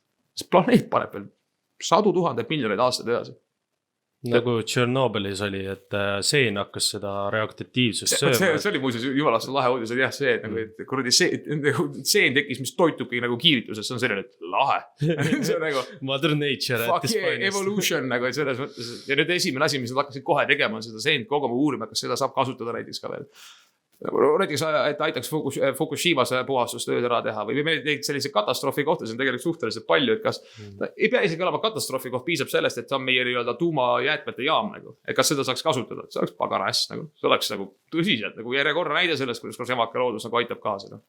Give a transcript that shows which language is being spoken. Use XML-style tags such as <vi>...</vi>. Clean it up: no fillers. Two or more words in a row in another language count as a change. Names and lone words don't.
<et>See planeet paneb veel 100 000 miljoneid aastaid edasi. Nagu Tšernobõlis oli, et seen hakkas seda reaktiivsust sööma. See oli muuseas jumalast lahe uudis, et jah, see, et kuradi seen tekkis, mis toitubki nagu kiirituses, see on selline, et lahe. See on nagu</et> <en>Mother Nature. Fuck yeah, evolution</en> <et>nagu, et selles mõttes. Ja nüüd esimene asi, mis nad hakkasid kohe tegema, on seda seent koguma uurima, kas seda saab kasutada näiteks ka veel. Näiteks, et aitaks Fukushimas puhastustööd ära teha või me tegid sellise katastroofi kohta, see on tegelikult suhteliselt palju, et kas ei pea isegi olema katastroofi koht, piisab sellest, et see on meie nii-öelda tuumajäätmete jaam nagu, et kas seda saaks kasutada, see oleks pagana äss nagu, see oleks nagu tõsiselt nagu järjekorra näide sellest, kuidas emake loodus nagu aitab kaasa seda.</et>